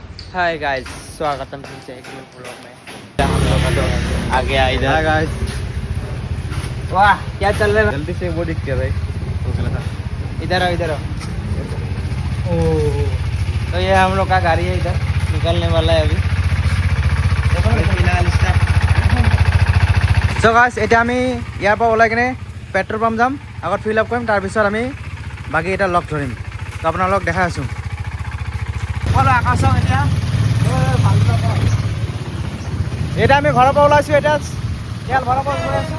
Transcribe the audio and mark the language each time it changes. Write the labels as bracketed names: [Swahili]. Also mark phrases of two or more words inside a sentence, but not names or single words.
[English] hi guys, [Hindi] स्वागतम फिर से एक [English] new blog [Hindi] में। हम लोग का तो आगे आ इधर। [English] hi guys, [Hindi] वाह क्या चल रहा है? जल्दी से वो दिख क्या भाई? इधर आओ, इधर आओ। तो ये हम लोग का गाड़ी है, इधर निकलने वाला है अभी। [English] so guys, [Assamese] এতিয়া আমি ইয়াৰ পৰা ওলাই কিনে [English] petrol pump [Assamese] যাম, আগত [English] fill up [Assamese] কৰিম, তাৰপিছত আমি বাকী এটা লগ ধৰিম। তো আপোনালোকক দেখাই আছোঁ। আকাশক এতিয়া আমি ঘৰৰ পৰা ওলাইছোঁ, এতিয়া তেল ভৰাব গৈ আছোঁ।